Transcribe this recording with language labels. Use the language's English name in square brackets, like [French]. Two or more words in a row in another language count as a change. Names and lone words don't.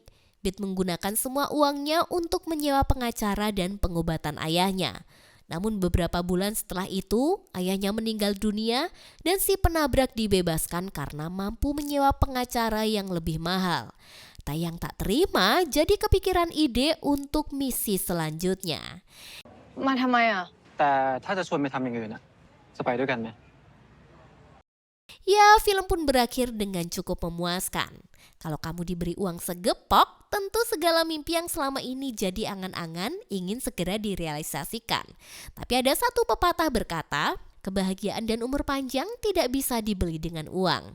[Indonesian] Bit menggunakan semua uangnya untuk menyewa pengacara dan pengobatan ayahnya. Namun beberapa bulan setelah itu, ayahnya meninggal dunia dan si penabrak dibebaskan karena mampu menyewa pengacara yang lebih mahal. Tai yang tak terima jadi kepikiran ide untuk misi selanjutnya. [Thai] มาทำไมอ่ะ แต่ถ้าจะชวนไปทำอย่างอื่นอะจะไปด้วยกันไหม [Indonesian] Ya, film pun berakhir dengan cukup memuaskan. Kalau kamu diberi uang segepok, tentu segala mimpi yang selama ini jadi angan-angan ingin segera direalisasikan. Tapi ada satu pepatah berkata, kebahagiaan dan umur panjang tidak bisa dibeli dengan uang.